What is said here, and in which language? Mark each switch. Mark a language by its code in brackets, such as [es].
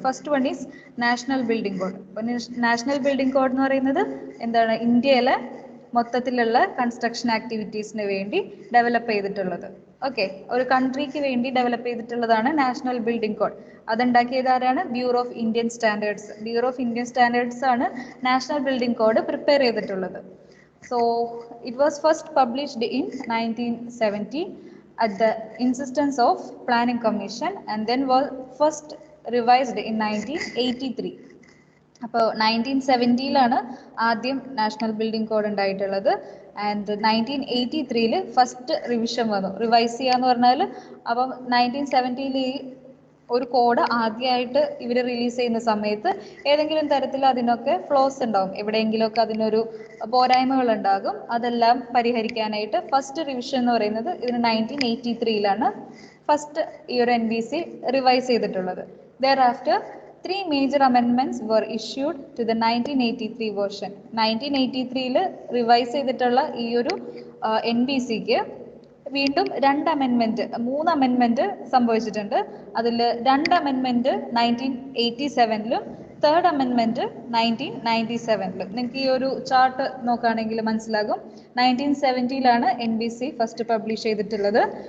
[en] First one is national building code. [ml] അപ്പോൾ national building code എന്ന് പറയുന്നത് എന്താണ്, ഇന്ത്യയിലെ മൊത്തത്തിലുള്ള കൺസ്ട്രക്ഷൻ ആക്ടിവിറ്റീസിന് വേണ്ടി ഡെവലപ്പ് ചെയ്തിട്ടുള്ളത്. ഓക്കെ, ഒരു കൺട്രിക്ക് വേണ്ടി ഡെവലപ്പ് ചെയ്തിട്ടുള്ളതാണ് നാഷണൽ ബിൽഡിംഗ് കോഡ്. അതുണ്ടാക്കിയത് ആരാണ്? Bureau of Indian standards. Bureau of Indian standards ആണ് നാഷണൽ ബിൽഡിംഗ് കോഡ് പ്രിപ്പയർ ചെയ്തിട്ടുള്ളത്. [en] So it was first published in 1970 at the insistence of Planning Commission and then was first revised in 1983. [ml] അപ്പോൾ 1970-ലാണ് ആദ്യം national building code ഉണ്ടായിട്ടുള്ളത്, and 1983-ൽ first revision വന്നു. Revise ചെയ്യാന്ന് പറഞ്ഞാൽ അപ്പം 1970-ൽ ഈ ഒരു കോഡ് ആദ്യമായിട്ട് ഇവർ റിലീസ് ചെയ്യുന്ന സമയത്ത് ഏതെങ്കിലും തരത്തിൽ അതിനൊക്കെ ഫ്ലോസ് ഉണ്ടാവും, എവിടെയെങ്കിലുമൊക്കെ അതിനൊരു പോരായ്മകൾ ഉണ്ടാകും. അതെല്ലാം പരിഹരിക്കാനായിട്ട് ഫസ്റ്റ് റിവിഷൻ എന്ന് പറയുന്നത് ഇതിന് 1983-ലാണ് ഫസ്റ്റ് ഈ ഒരു NBC റിവൈസ് ചെയ്തിട്ടുള്ളത്. [en] Thereafter 3 major amendments were issued to the 1983 version. [ml] 1983-ൽ revise ചെയ്തിട്ടുള്ള ഈ ഒരു NBCക്ക് വീണ്ടും 2 അമെൻമെന്റ്, 3 അമെൻമെന്റ് സംഭവിച്ചിട്ടുണ്ട്. അതിൽ 2 അമെൻമെന്റ് 1987-ലും 3rd അമെൻമെന്റ് 1997-ലും. നിങ്ങൾക്ക് ഈ ഒരു ചാർട്ട് നോക്കുകയാണെങ്കിൽ മനസ്സിലാകും. 1970-ലാണ് NBC ഫസ്റ്റ് പബ്ലിഷ് ചെയ്തിട്ടുള്ളത്.